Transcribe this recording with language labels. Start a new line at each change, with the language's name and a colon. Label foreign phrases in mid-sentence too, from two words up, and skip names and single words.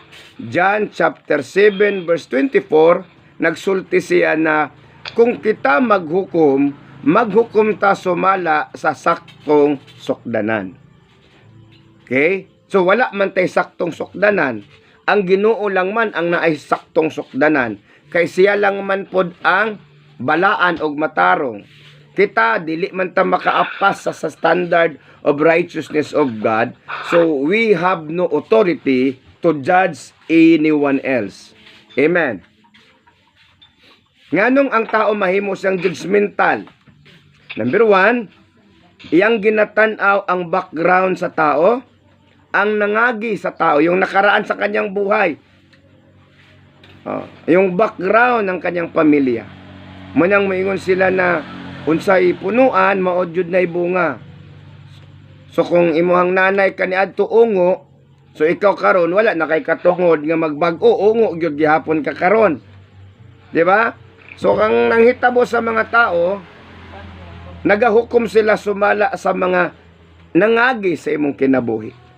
English: John chapter 7 verse 24,
Cebuano: nagsulti siya na kung kita maghukom ta sumala sa saktong sukdanan. Okay? So wala man tay saktong sukdanan. Ang Ginoo lang man ang naay saktong sukdanan. Kay siya lang man pod ang balaan og matarong. Kita dili man ta makaapas sa
English: standard of righteousness of God. So we have no authority to judge anyone else.
Cebuano: Amen. Nganong ang tao mahimo siyang judgmental? Number 1, iyang ginatanaw ang background sa tao, ang nangagi sa tao,
Filipino: yung nakaraan sa kanyang buhay. Yung background ng kanyang pamilya.
Cebuano: Manang maingon sila na unsay punuan maodyod na bunga. So kung imuhang nanay kaniadto ungo, so ikaw karon wala na kay katungod nga magbag-o ungo gyud gihapon ka karon. Di ba? So kang nanghitabo sa mga tao, nagahukom sila sumala sa mga nangagi sa imong kinabuhi.